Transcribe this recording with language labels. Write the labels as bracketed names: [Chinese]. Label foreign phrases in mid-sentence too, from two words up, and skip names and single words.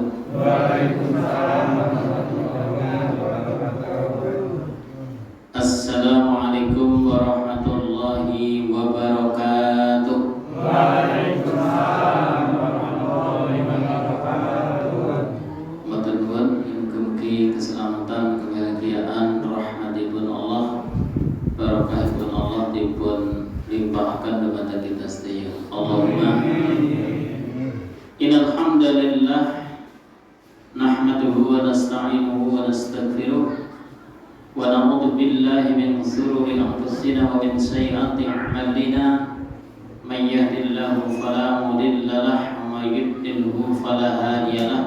[Arabic] وعليكم السلام ورحمة الله وبركاته. السلام عليكم ورحمة الله وبركاته. وعليكم السلام ورحمة الله وبركاته. [Javanese] Matur nuwun mugi keselamatan, kebahagiaan, rahmatipun Allah, barakahipun Allah dipun limpahkan [Indonesian] kepada kita [Javanese] sedaya. [Arabic] اللهم إن الحمد لله نحمده ونستعينه ونستغفره ونعوذ بالله من شرور أنفسنا ومن سيئات أعمالنا من يهده الله فلا مضل له ومن يضلله فلا هادي له.